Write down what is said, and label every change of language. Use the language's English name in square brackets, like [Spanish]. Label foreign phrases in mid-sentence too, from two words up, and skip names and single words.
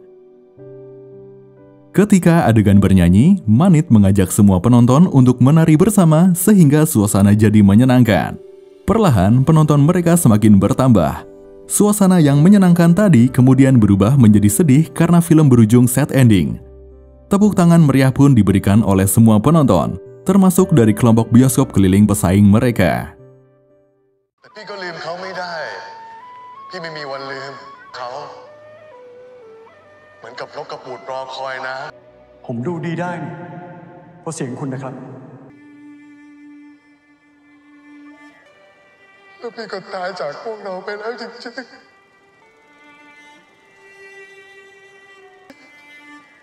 [Indonesian] Ketika adegan bernyanyi, Manit mengajak semua penonton untuk menari bersama sehingga suasana jadi menyenangkan. Perlahan, penonton mereka semakin bertambah. Suasana yang menyenangkan tadi kemudian berubah menjadi sedih karena film berujung [English] sad ending. [Indonesian] Tepuk tangan meriah pun diberikan oleh semua penonton, termasuk dari kelompok bioskop keliling pesaing mereka. [Thai] แต่พี่ก็ลืมเขาไม่ได้ พี่ไม่มีวันลืมเขา เหมือนกับนกกระปูดรอคอยนะ ผมดูดีได้นี่เพราะเสียงคุณนะครับ แล้วพี่ก็ตายจากพวกเราไปแล้วจริงๆ